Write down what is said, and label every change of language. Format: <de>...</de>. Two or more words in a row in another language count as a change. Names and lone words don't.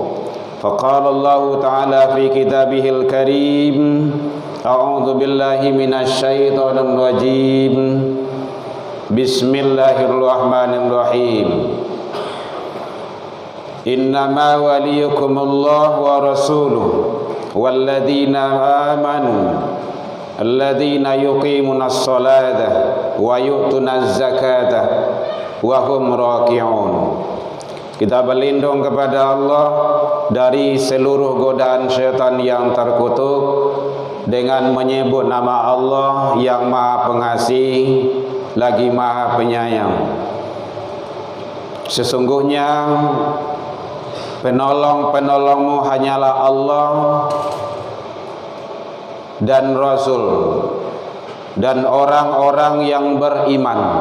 <ar>فقال الله تعالى في كتابه الكريم أعوذ بالله من الشيطان الرجيم. بسم الله الرحمن الرحيم. إنما وليكم الله ورسوله والذين آمنوا الذين يقيمون الصلاة ويؤتون الزكاة وهم راكعون.</ar> <id>Kita berlindung kepada Allah dari seluruh godaan syaitan yang terkutuk dengan menyebut nama Allah yang Maha Pengasih lagi Maha Penyayang. Sesungguhnya penolong-penolongmu hanyalah Allah dan Rasul dan orang-orang yang beriman.</id>